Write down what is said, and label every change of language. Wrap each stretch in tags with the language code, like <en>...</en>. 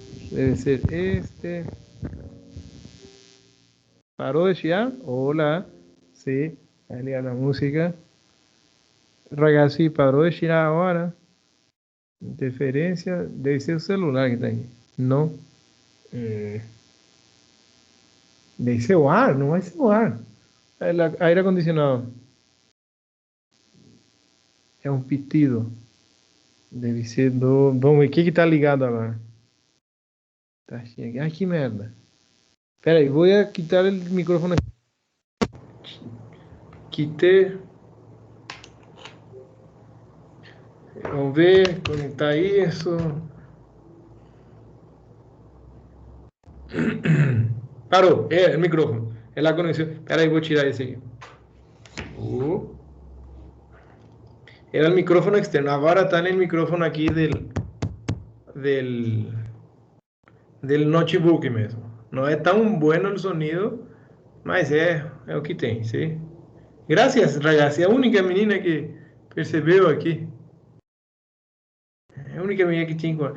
<es>Debe ser este. ¿Paró de chiar? Hola. Sí. Ahí a la música. Ragazzi, paró de chiar ahora. Interferencia. Debe ser el celular que está ahí. No.</es> <pt>Debe ser o ar, não vai ser o ar.</pt> <es>El aire acondicionado.</es> <pt>É um pitido. Deve ser do. Vamos ver, o que tá ligado agora? Tá cheio. Ai, que merda. Espera aí, vou quitar o microfone aqui. Quitei. Vamos ver, conectar isso. Parou, é o microfone. É lá a conexão. Espera aí, vou tirar esse aqui.</pt> <es>Era el micrófono externo. Ahora está en el micrófono aquí del, del notebook mesmo.</es> <pt>Não é tão</pt> <es>bueno el sonido,</es> <pt>mas é o que tem, sim? Graças, ragazzi. É a única menina que percebeu aqui. É a única menina que tinha.</pt>